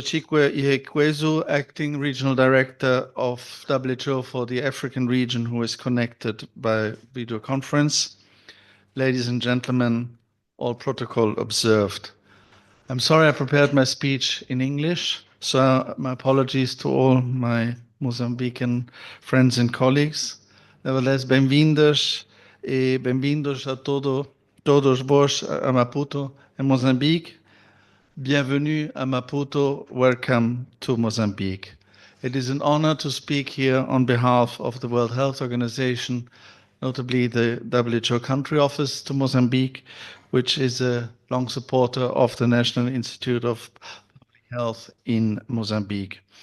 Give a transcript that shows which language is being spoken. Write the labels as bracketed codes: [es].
[en] Chikwe Ihekwezu, Acting Regional Director of WHO for the African region, who is connected by video conference. Ladies and gentlemen, all protocol observed. I'm sorry I prepared my speech in English, so my apologies to all my Mozambican friends and colleagues. [pt] Nevertheless, bem-vindos e bem-vindos a todos vós a Maputo, em Moçambique. [fr] Bienvenue à Maputo, [en] welcome to Mozambique. It is an honor to speak here on behalf of the World Health Organization, notably the WHO Country Office to Mozambique, which is a long supporter of the National Institute of Public Health in Mozambique.